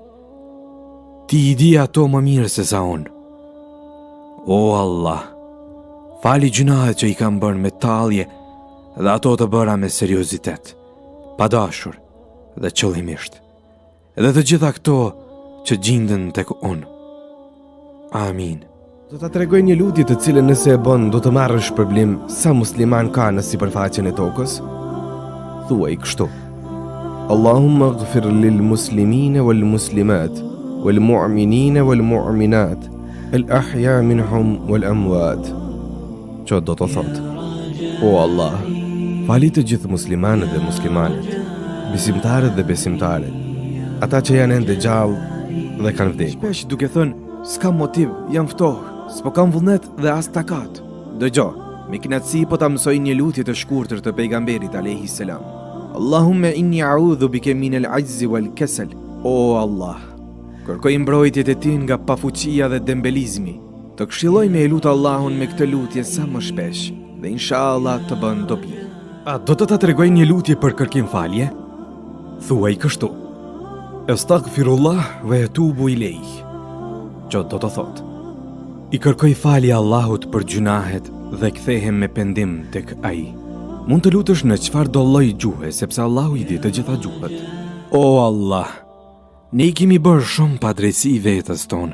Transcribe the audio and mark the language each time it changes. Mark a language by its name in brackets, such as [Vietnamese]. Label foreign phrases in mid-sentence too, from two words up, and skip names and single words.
[Albanian] Ti I di ato më mirë se sa unë. O Allah, fali gjunahet që I kam bërë me tallje dhe ato të bëra me seriozitet, pa dashur dhe qëllimisht, edhe të gjitha këto që gjindën tek unë. Amin. Do ta tregoj një lutje të cilën nëse e bën do të marrësh shpërblim sa musliman ka në sipërfaqen e tokës. Thuaj kështu: [Arabic] اللهم اغفر للمسلمين والمسلمات والمؤمنين والمؤمنات الأحياء منهم والأموات. [Albanian] Që do të thotë: O Allah, fali të gjithë muslimanët dhe muslimanet, besimtarët dhe besimtaret, ata që janë ende gjallë dhe kanë vdekur. Shpesh duke thënë: s'kam motiv, jam ftohtë, s'po kam vullnet dhe as takat. Dëgjo, me kënaqësi po ta mësoj një lutje të shkurtër të pejgamberit [Arabic] عليه السلام. اللهم إني أعوذ بك من العجز والكسل. [Albanian] O Allah, kërkoj mbrojtjet e Ti nga pafuqia dhe dembelizmi. Të këshilloj me lut Allahun me këtë lutje sa më shpesh dhe inshallah të bën dobi. A do të ta tregoj një lutje për kërkim falje? Thuaj kështu: [Arabic] أستغفر الله وأتوب إليه. [Albanian] Që do të thotë: I kërkoj falje Allahut për gjunahet dhe kthehem me pendim tek Ai. Mund të lutesh në çfarë do lloj gjuhe, sepse Allahu I di të gjitha gjuhët. O Allah, ne I kemi bërë shumë padrejtësi vetës tonë.